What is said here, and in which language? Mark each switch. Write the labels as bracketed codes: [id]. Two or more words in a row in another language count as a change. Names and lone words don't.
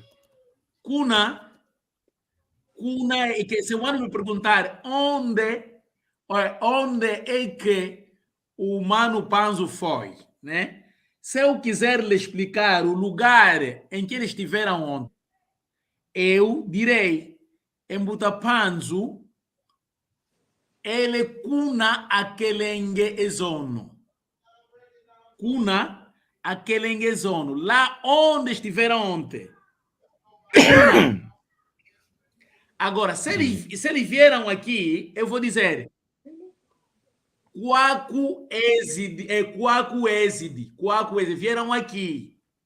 [pt] Cuna é que se o mano me perguntar onde é que o Mano Panzo foi, né? Se eu quiser lhe explicar o lugar em que eles estiveram ontem, eu direi, em Butapanzo, ele [kmb] cuna aquelenge ezono. Cuna aquelenge ezono. [pt] Lá onde estiveram ontem. Cuna. Agora, se eles vieram aqui, eu vou dizer [kmb] Quaco Exide, Quaco Exide, [pt] vieram aqui.